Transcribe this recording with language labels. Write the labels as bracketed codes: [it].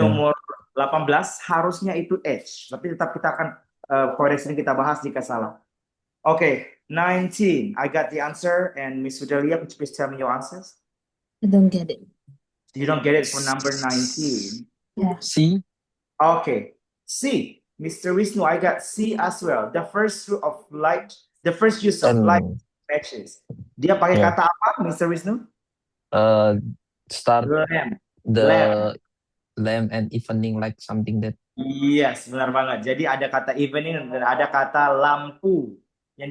[id] nomor 18 harusnya itu H, tapi tetap kita akan koreksi kita bahas jika salah. [en] Okay, 19. I got the answer, and Miss Fidelia, could you please tell me your answers? I don't get it. You don't get it for number 19. Yeah. C. Okay, C. Mr. Wisnu, I got C as well. The first use of light And [id] matches. Dia pakai [en] Yeah. [id] kata apa, Mr. Wisnu? [en] Start Lamp. the lamp and evening, like something that. [id] Yes, benar banget. Jadi ada kata evening dan ada kata lampu yang